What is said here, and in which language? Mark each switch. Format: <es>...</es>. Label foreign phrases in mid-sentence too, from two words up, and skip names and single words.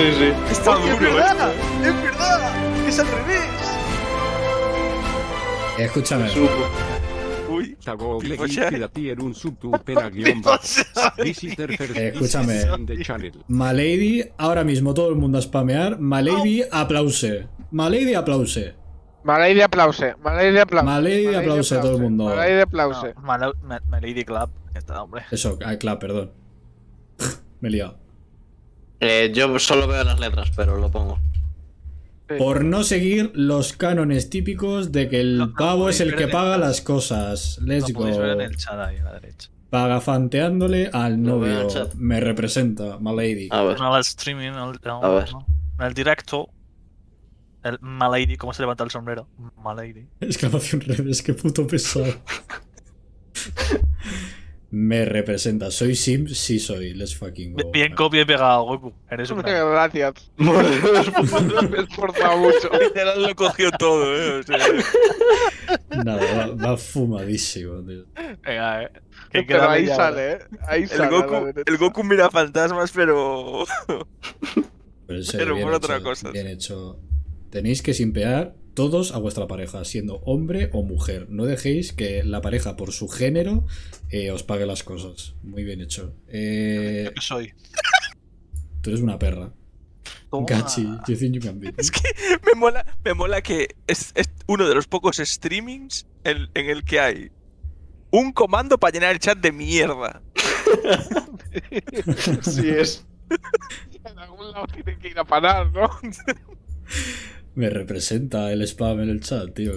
<es>Está duro, es verdad. Escúchame. Uy, Escúchame. Malady, ahora mismo todo el mundo a spamear. Malady, aplause. Malady, aplause. Malady aplause. Malady aplause. Malady, aplause a todo el mundo. Malady aplause. Malady Club. Ya está, hombre. Eso, claro, perdón. Me he liado. Yo solo veo las letras, pero lo pongo. Por no seguir los cánones típicos de que el pavo es el que paga las cosas.</es> <en>Let's go.</en> <es>Podéis ver en el chat ahí a la derecha. Pagafanteándole al Lo veo en el novio. chat. Me representa, Malady. A ver. En el streaming, en el directo, el Malady, ¿cómo se levanta el sombrero? Malady. Exclamación redes, qué puto pesado. Me representa. ¿Soy Sim? Sí soy.</es> <en>Let's fucking go.</en> <es>Bien copia y pegado, Goku. Eres un gran. Gracias. Me he esforzado mucho. Literal lo cogió todo, o sea. Nada, va fumadísimo, tío. Venga, Pero ahí sale, Ahí El sale. Goku mira fantasmas, pero. Pero, en serio, Pero bien por hecho, otra cosa. Bien hecho. Tenéis que simpear todos a vuestra pareja, siendo hombre o mujer. No dejéis que la pareja, por su género, os pague las cosas. Muy bien hecho. ¿Qué soy? Tú eres una perra. Toma. Gachi,</es> <en>you think you can beat me.</en> <es>Es que me mola que es uno de los pocos streamings en el que hay un comando para llenar el chat de mierda. Sí es. En algún lado tiene que ir a parar, ¿no? Me representa el spam en el chat, tío.</es>